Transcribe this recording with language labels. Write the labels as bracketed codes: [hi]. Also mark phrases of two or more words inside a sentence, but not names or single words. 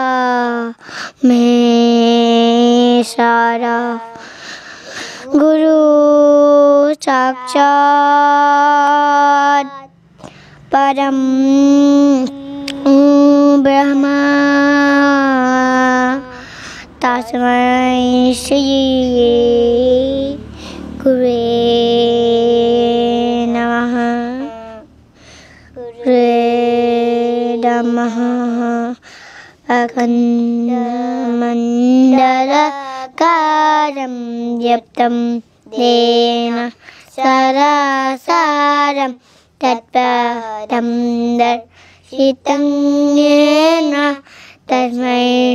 [sa] মহেশ্বৰা গুৰু সাক্ষাৎ পৰম ব্ৰহ্মা তস্मै শ্ৰী গুৰুৱে নমঃ अखण्डमण्डलकारं व्याप्तं येन चराचरं तत्पदं दर्शितं येन तस्मै